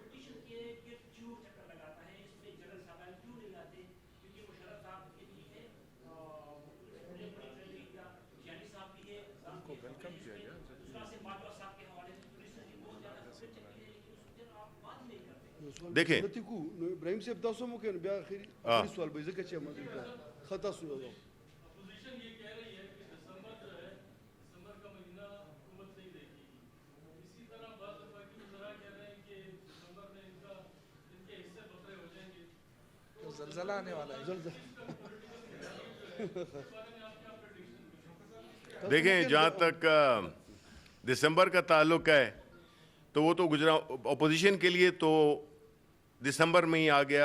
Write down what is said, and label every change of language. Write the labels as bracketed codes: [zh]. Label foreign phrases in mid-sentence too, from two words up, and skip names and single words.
[ur] ان کو ویلکم کیا گیا. دیکھیں [ps] ابراہیم صاحب تاسو مو کې بیا اخري سوال به ځکه چې موږ خطا سو. [ur] اپوزیشن یہ کہہ رہی ہے کہ دسمبر جو ہے دسمبر کا مہینہ حکومت نہیں دے گی. اسی طرح بعض وفاقی وزراء کہہ رہے ہیں کہ دسمبر میں ان کے حصے بکرے ہو جائیں گے. تو زلزلہ آنے والا ہے. دیکھیں جہاں تک دسمبر کا تعلق ہے تو وہ تو اپوزیشن کے لیے تو دسمبر میں ہی آ گیا.